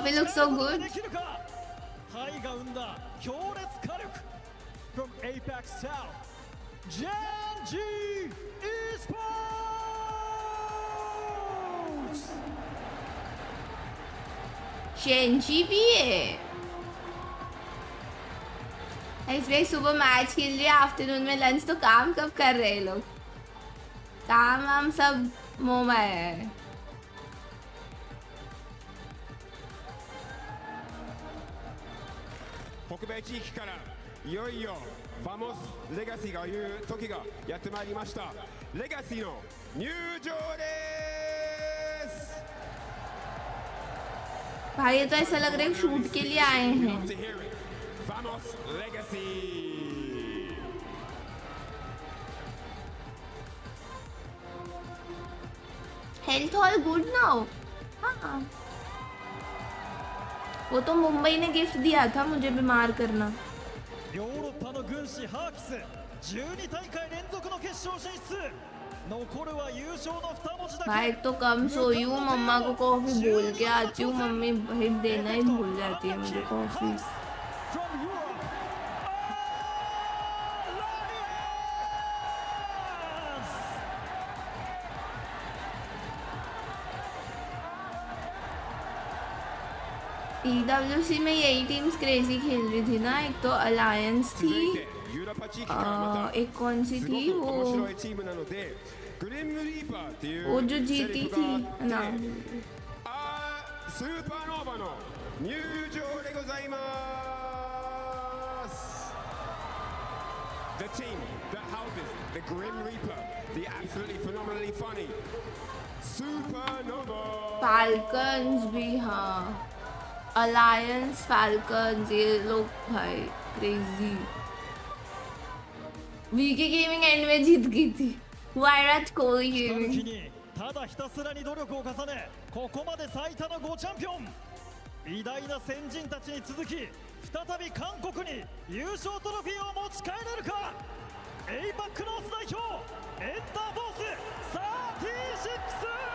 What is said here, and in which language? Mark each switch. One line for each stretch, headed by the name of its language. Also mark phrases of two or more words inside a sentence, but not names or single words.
English: Trophy looks so good.
Japanese: できるか。タイが生んだ強烈火力
English: from APAC South
Japanese: Genji Esports。
Hindi: शेंजी भी है. SBI सुबह मैच खेल रही है, आफ्टरनून में लंच. तो काम कब कर रहे हैं लोग? काम वाम सब मोमा है.
Japanese: 北米地域からいよいよバモスレガシーがいう時がやってまいりました。レガシーの入場です。
Hindi: भाई ये तो ऐसा लग रहा है शूट के लिए आए हैं. Vamos Legacy.
English: health all good now.
Hindi: हाँ, वो तो मुंबई ने गिफ्ट दिया था मुझे बीमार करना.
Japanese: ヨーロッパの軍師ハーキス12大会連続の決勝進出。残るは優勝の2文字だけ。
Hindi: भाई तो कम सोई हूँ, मम्मा को कॉफी बोल के आती हूँ. मम्मी भाई देना ही भूल जाती है मुझे कॉफी.
English: From Europe,
Hindi: EWC में यही टीम्स क्रेजी खेल रही थी ना. एक तो अलायंस थी, एक कौन सी थी वो जो जीती थी ना.
Japanese: スーパーノーバの入場でございます。
English: The team that houses the Grim Reaper, the absolutely phenomenally funny Supernova.
Hindi: फाल्कन्स भी. हाँ, अलायंस फाल्कन्स ये लोग भाई क्रेजी. वीके गेमिंग एंड में जीत गई थी. वायरट कोहली 北向 गेमिंग.
Japanese: きにただひたすらに努力を重ね、ここまで最多の5チャンピオン。偉大な先人たちに続き再び韓国に優勝トロフィーを持ち帰れるか。エイパックノース代表エンターフォース36。